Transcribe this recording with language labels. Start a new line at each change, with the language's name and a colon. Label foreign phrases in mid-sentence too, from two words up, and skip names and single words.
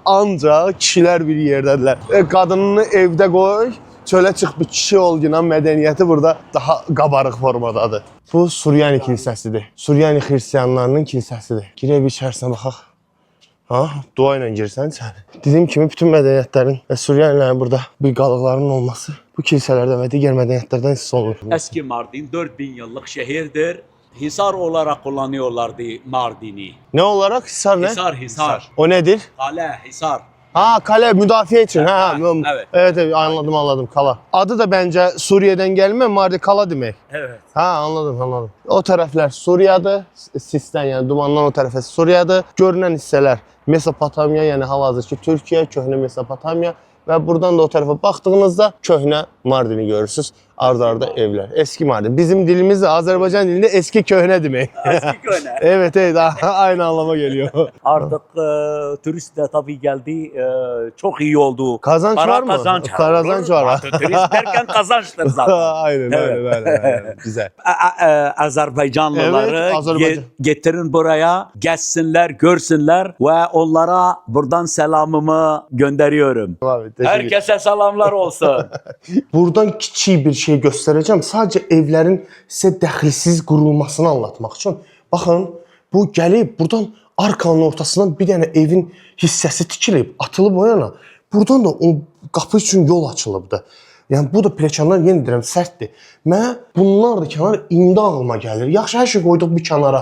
Azerbaijani: Ancaq kişilər bir yerdədirlər. Qadınını evdə qoy, çölə çıx bir kişi ol günə mədəniyyəti burada daha qabarıq formadadır. Bu Suryani kilsəsidir. Suryani xristianlarının kilsəsidir. Girək bir içərisinə baxaq. Ha, dua ilə girsən sən. Dediyim kimi bütün mədəniyyətlərin və Suryanilərin burada bir qalıqlarının olması bu kilsələrdən və digər mədəniyyətlərdən hiss olunur.
Turkish: Eski Mardin 4000 yıllık şehirdir. Hisar olarak kullanıyorlardı Mardin'i. Ne olarak? Hisar ne? Hisar. O nedir? Kale, Hisar.
Azerbaijani: Ha, kale müdafiə üçün.
Turkish: Evet. Evet, anladım, kala.
Azerbaijani: Adı da bəncə Suriye'den gəlmə, Mardin kala demək.
Turkish: Evet. Ha, anladım.
Azerbaijani: O tərəflər Suriyadır, Sisdən, yəni dumandan o tərəfə Suriyadır. Görünən hissələr Mesopotamiya, yəni hal-hazırki Türkiyə, köhnə Mesopotamiya və buradan da o tərəfə baxdığınızda köhnə Mardini görürsünüz.
Turkish: Arda evler. Eski Mardin. Bizim dilimizde Azerbaycan dilinde eski köhne demek. Eski köne. Evet aynı anlama geliyor. Artık turist de tabii geldi. Çok iyi oldu. Kazanç Para var mı? Kazanç. Kazanç var. Artık turist derken kazançtır zaten. aynen, Evet. aynen. Güzel. Azerbaycanlıları Evet, Azerbaycan. getirin buraya, gezsinler, görsünler ve onlara buradan selamımı gönderiyorum. Abi, Herkese selamlar olsun. Buradan kiçik bir şey göstereceğim.
Azerbaijani: Sadece evlerin size dəxilsiz qurulmasını anlatmaq üçün. Baxın, bu gəlib buradan arkanın ortasından bir dənə evin hissəsi tikilib, atılıb o yana. Buradan da o qapı üçün yol açılıbdı. Yəni bu da pilləkənlər yenə deyirəm sərtdir. Mənə bunlar da kənar indi ağlıma gəlir. Yaxşı hər şey qoyduq bir kənara.